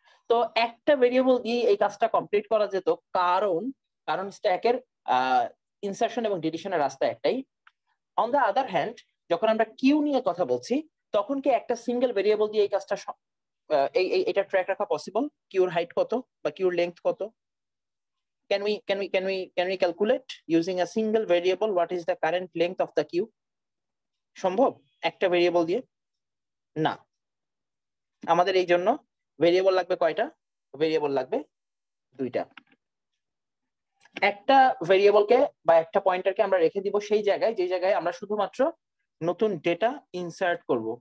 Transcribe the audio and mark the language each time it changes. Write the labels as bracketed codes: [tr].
[bn] তো একটা ভেরিয়েবল দিয়ে এই কাজটা কমপ্লিট করা যেত, কারণ স্ট্যাকের ইনসারশন এবং ডিলিশনের রাস্তা একটাই। অন দ্য আদার হ্যান্ড যখন আমরা কিউ নিয়ে কথা বলছি তখন কি একটা সিঙ্গেল ভেরিয়েবল দিয়ে এই কাজটা এটা ট্র্যাক রাখা পসিবল? কিউর হাইট কত বা কিউর লেংথ কত? [en] Can we calculate using a single variable what is the current length of the queue? [bn] সম্ভব একটা ভেরিয়েবল দিয়ে? না, আমাদের এই জন্য ভেরিয়েবল লাগবে কয়টা? ভেরিয়েবল লাগবে দুইটা। একটা ভেরিয়েবলকে বা একটা পয়েন্টারকে আমরা রেখে দিব সেই জায়গায় যে জায়গায় আমরা শুধুমাত্র নতুন ডেটা ইনসার্ট করব।